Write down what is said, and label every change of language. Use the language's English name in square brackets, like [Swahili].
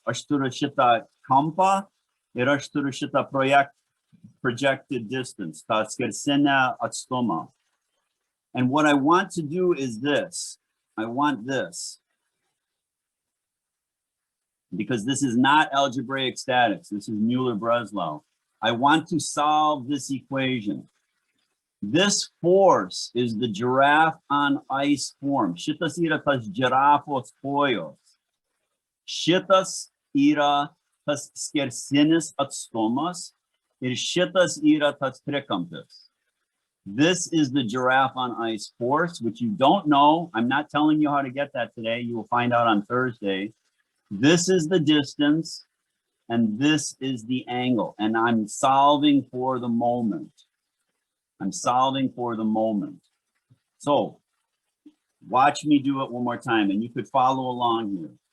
[Lithuanian] Aš turiu šitą kampą ir aš turiu šitą [English] projected distance, [Lithuanian] tą skersinę atstumą. [English] And what I want to do is this. I want this. Because this is not algebraic statics. This is Mueller-Breslau. I want to solve this equation. This force is the giraffe on ice form. [Lithuanian] Šitas yra tas girafos kojos. Šitas yra tas skersinis atstumas. Ir šitas yra tas trikampis. [English] This is the giraffe on ice force, which you don't know. I'm not telling you how to get that today. You will find out on Thursday. This is the distance, and this is the angle. And I'm solving for the moment. So watch me do it one more time, and you could follow along here.